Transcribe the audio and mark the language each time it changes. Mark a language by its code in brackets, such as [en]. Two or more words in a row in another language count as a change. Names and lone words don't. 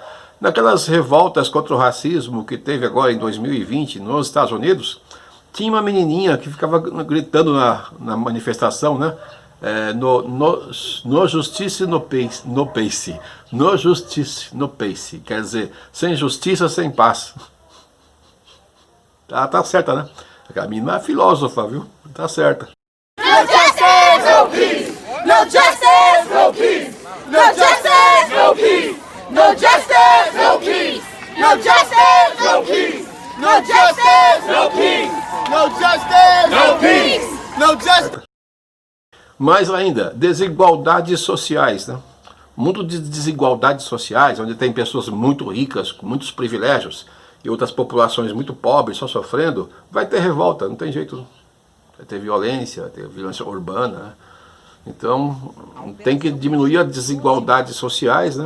[pt] Naquelas revoltas contra o racismo que teve agora em 2020 nos Estados Unidos, tinha uma menininha que ficava gritando na manifestação, né? [en] no justiça no pace. No justiça no pace. [pt] Quer dizer, sem justiça, sem paz. Tá certa, né? A menina é filósofa, viu? Tá certa. [en] No justice, no peace. No justice, no peace. No justice, no peace. No justice, no peace. No justice, no peace. No justice, no peace. No justice, no peace. No justice. [pt] Mais ainda, desigualdades sociais, né? Mundo de desigualdades sociais, onde tem pessoas muito ricas, com muitos privilégios, e outras populações muito pobres, só sofrendo, vai ter revolta, não tem jeito. Vai ter violência urbana, né? Então, tem que diminuir as desigualdades sociais, né?